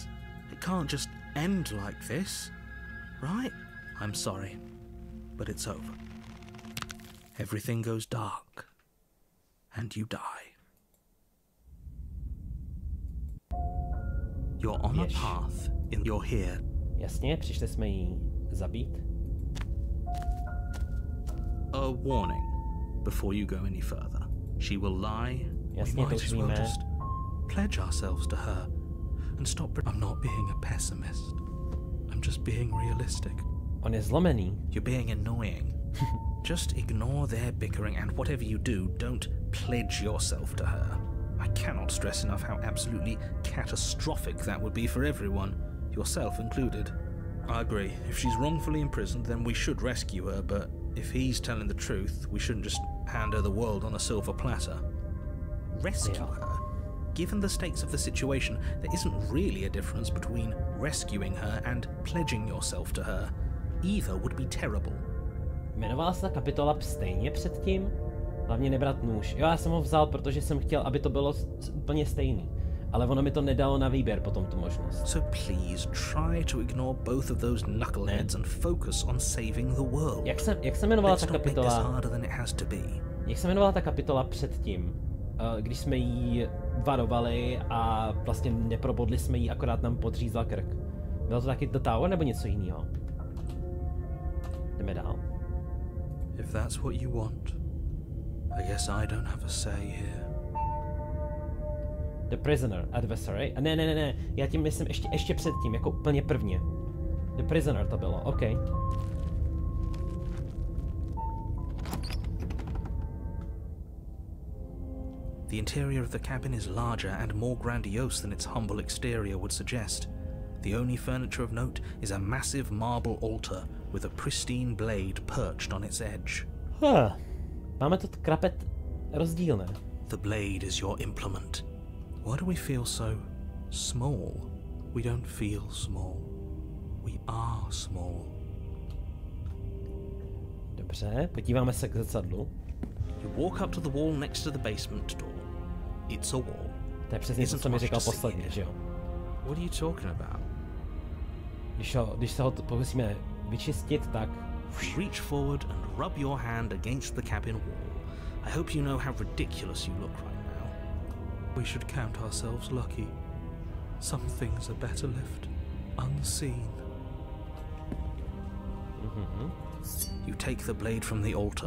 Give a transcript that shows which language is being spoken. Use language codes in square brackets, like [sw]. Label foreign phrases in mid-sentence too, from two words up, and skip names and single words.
[en] It can't just end like this, right? I'm sorry, but it's over. Everything goes dark, and you die. You're on a path, you're here. [cs] Jasně, přišli jsme jí zabít. [en] A warning before you go any further. She will lie. [cs] Jasně, [en] We [cs] to [en] might [cs] už [en] as well [cs] víme. [en] just pledge ourselves to her and stop. I'm not being a pessimist. I'm just being realistic. [cs] On je zlomený. [en] You're being annoying. Just ignore their bickering, and whatever you do, don't pledge yourself to her. I cannot stress enough how absolutely catastrophic that would be for everyone, yourself included. I agree. If she's wrongfully imprisoned, then we should rescue her, but if he's telling the truth, we shouldn't just hand her the world on a silver platter. Rescue her? Given the stakes of the situation, there isn't really a difference between rescuing her and pledging yourself to her. Either would be terrible. [cs] Jmenovala se ta kapitola stejně předtím? Hlavně nebrat nůž. Jo, já jsem ho vzal, protože jsem chtěl, aby to bylo úplně stejný. Ale ono mi to nedalo na výběr potom tu možnost. [en] So please try to ignore both of those knuckleheads and focus on saving the world. [cs] Jak se jmenovala ta [en] Let's not make this [cs] kapitola? [en] harder than it has to be. [cs] Jak se jmenovala ta kapitola předtím? Když jsme jí varovali a vlastně neprobodli jsme jí, akorát nám podřízla krk. Bylo to taky The Tower nebo něco jiného? Jdeme dál. [en] If that's what you want, I guess I don't have a say here. The Prisoner, Adversary. [cs] A ne, já tím myslím ještě předtím, jako úplně prvně. The Prisoner to bylo, OK. [en] The interior of the cabin is larger and more grandiose than its humble exterior would suggest. The only furniture of note is a massive marble altar with a pristine blade perched on its edge. [cs] Máme to krapet rozdílné. [en] The blade is your implement. Why do we feel so small? We don't feel small. We are small. [cs] Dobře, podíváme se k zrcadlu. [en] You walk up to the wall next to the basement door. It's a wall. [cs] To je přesně to, co mi říkal posledně, že jo? [en] What are you talking about? [cs] Když se ho pokusíme vyčistit, tak... [en] Reach forward and rub your hand against the cabin wall. I hope you know how ridiculous you look right now. We should count ourselves lucky. Some things are better left unseen. You take the blade from the altar.